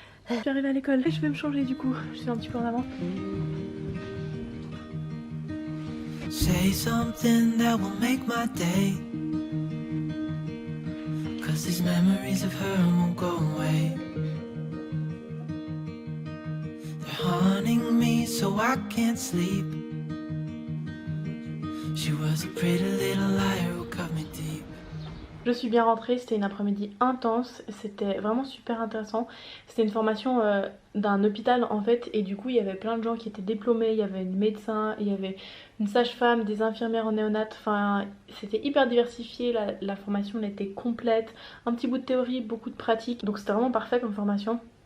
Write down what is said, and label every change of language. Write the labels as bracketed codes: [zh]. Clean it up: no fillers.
[fr] Je suis arrivée à l'école et je vais me changer du coup, je suis un petit peu en avant. [en] Say something that will make my day, 'cause these memories of her won't go away. They're haunting me so I can't sleep. She was a pretty little liar who cut me deep. [fr] Je suis bien rentrée, c'était une après-midi intense, c'était vraiment super intéressant. C'était une formation d'un hôpital en fait, et du coup il y avait plein de gens qui étaient diplômés, il y avait une médecin, il y avait une sage-femme, des infirmières en néonat, enfin c'était hyper diversifié, la formation elle était complète, un petit bout de théorie, beaucoup de pratique, donc c'était vraiment parfait comme formation.